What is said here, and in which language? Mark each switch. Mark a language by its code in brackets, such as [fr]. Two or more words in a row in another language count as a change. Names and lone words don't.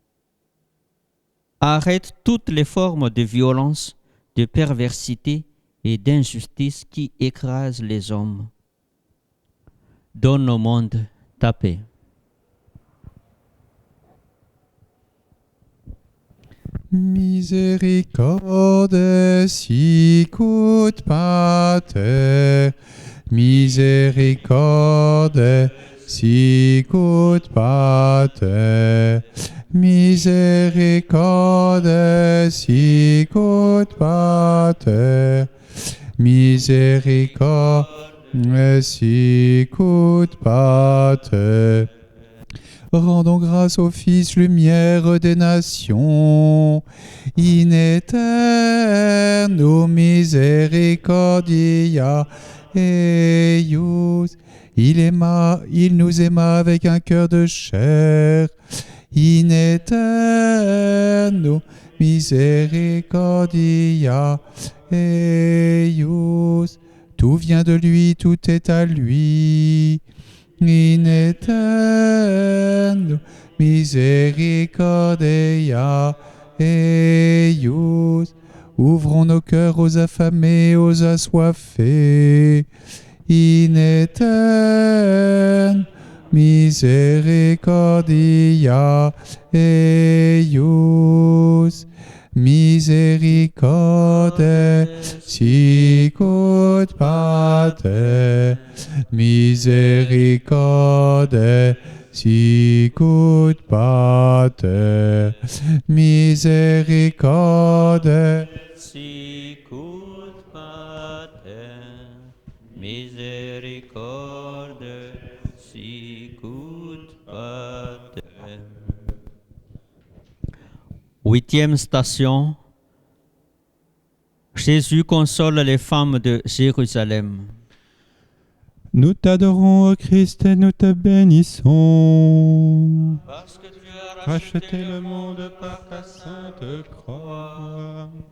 [fr] Arrête toutes les formes de violence, de perversité et d'injustice qui écrasent les hommes. Donne au monde ta paix. Miséricorde, [la] sicut Pater. Miséricorde, sicut Pater. Miséricorde, sicut Pater. Miséricorde, sicut Pater. [fr] Rendons grâce au Fils, lumière des nations, [la] in aeterno misericordia eius. [fr] Il nous aima avec un cœur de chair, [la] in aeterno misericordia eius. [fr] Tout vient de lui, tout est à lui. [la] In aeterno misericordia eius. [fr] Ouvrons nos cœurs aux affamés, aux assoiffés. [la] In aeterno misericordia eius. Miséricorde, sicut Pater. Miséricorde, sicut Pater. [fr] Miséricorde, [la] sicut Pater. Miséricorde, sicut Pater. [fr] 8e station. Jésus console les femmes de Jérusalem. Nous t'adorons, ô Christ, et nous te bénissons. Parce que tu as Racheter le monde par ta sainte croix.